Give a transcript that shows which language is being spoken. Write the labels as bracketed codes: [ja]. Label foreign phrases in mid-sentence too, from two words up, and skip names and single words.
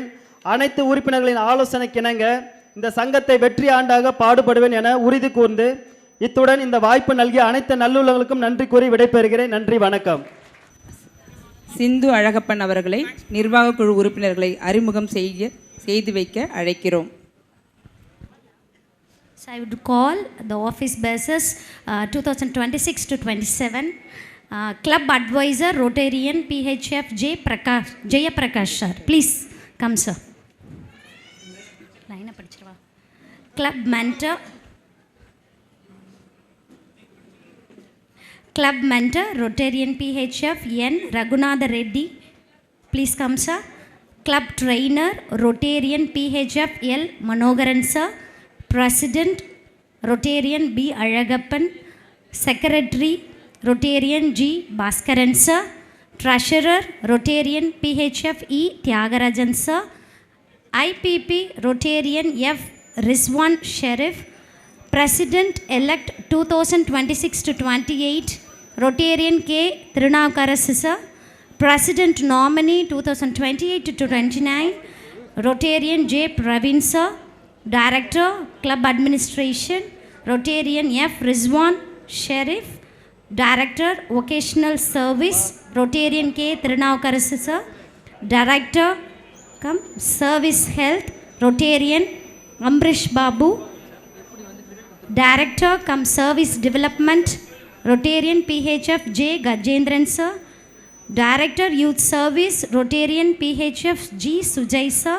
[ta] அனைத்து உறுப்பினர்களின் ஆலோசனைக்கிணங்க இந்த சங்கத்தை வெற்றி ஆண்டாக பாடுபடுவேன் என உறுதி கூர்ந்து இத்துடன் இந்த வாய்ப்பு நல்கிய அனைத்து நல்லுள்ளங்களுக்கும் நன்றி கூறி விடைபெறுகிறேன். நன்றி, வணக்கம். சிந்து அழகப்பன் அவர்களை நிர்வாக குழு உறுப்பினர்களை அறிமுகம் செய்து வைக்க அழைக்கிறோம். [en] So I would call the office bearers 2026 to 27 club advisor Rotarian PHF Jaya Prakash sir. Please come sir. Line படிச்சிரவா. Club mentor Rotarian PHF N Raghunatha Reddy. Please come sir. Club trainer Rotarian PHF L Manogaran sir. President Rotarian B Alagappan. Secretary Rotarian G Bhaskaran sir. Treasurer Rotarian PHF E Tyagarajan sir. IPP Rotarian F Rizwan Sharif. President elect 2026 to 28 Rotarian K Tirunavakaras sir. President nominee 2028 to 29 Rotarian J Praveen sir. Director Club Administration Rotarian F Rizwan Sharif. Director Vocational Service Rotarian K Tirunavakaras sir. Director Service Health Rotarian Ambrish Babu. Director Service Development Rotarian PHF J Gajendran sir. Director Youth Service Rotarian PHF G Sujay sir.